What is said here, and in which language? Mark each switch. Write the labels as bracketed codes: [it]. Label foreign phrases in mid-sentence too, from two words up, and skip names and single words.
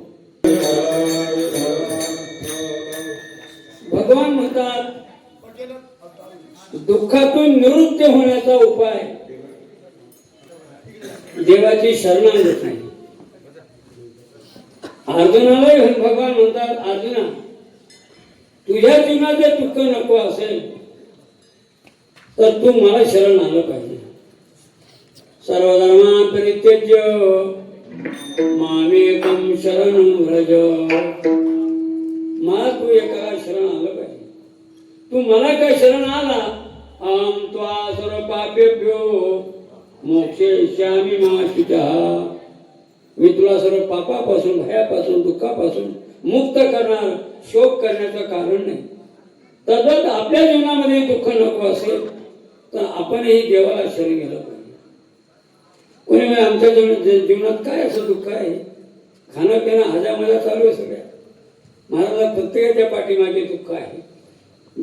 [mr] भगवान म्हणतात दुःखातून निवृत्त होण्याचा उपाय देवाची शरणागती। अर्जुनाला भगवान म्हणतात अर्जुना तुझ्या जीवनात जर दुःख नको असेल तर तू मला शरण आलं पाहिजे। [sa] सर्वधर्मान् परित्यज्य मामेकं शरणं व्रज। [mr] मला तू एकाला शरण आलं पाहिजे। तू मला काय शरण आला [sa] अहं त्वा सर्व पापेभ्यो मोक्षयिष्यामि मा शुचः। [mr] मी तुला सर्व पापापासून भयापासून दुःखापासून मुक्त करणार शोक करण्याचं कारण नाही। तद्वत आपल्या जीवनामध्ये दुःख नको असेल तर आपणही देवाला शरण गेलं पाहिजे। कोणी म्हणजे आमच्या जीवनात काय असं दुःख आहे खाणं पिणं हजामजा चालू आहे सगळ्या महाराज प्रत्येकाच्या पाठीमागे दुःख आहे।